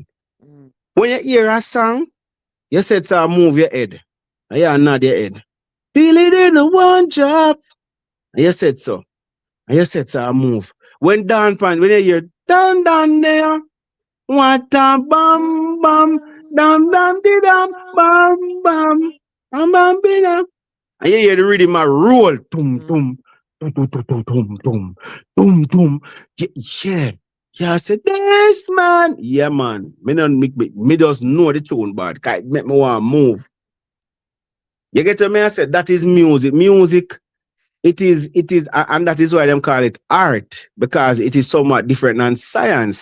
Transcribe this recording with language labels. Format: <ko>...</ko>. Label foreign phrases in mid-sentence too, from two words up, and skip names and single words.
<en>Mm. When you hear a song, you said to move your head. And you nod your head. Feel it in the one job. And you said so. And you said to move. When down pan, when you hear down there, what a bam bam, dam di dam, bam bam, bam bam. And you hear the rhythm a roll. Tum Mm. tum. Tum tum tum tum tum tum. Tum tum. Yeah. Yeah, I said, this man. Yeah, man. Me just know the tune, but it make me want to move. You get to me? I said, that is music. Music, and that is why them call it art, because it is somewhat different than science.</en>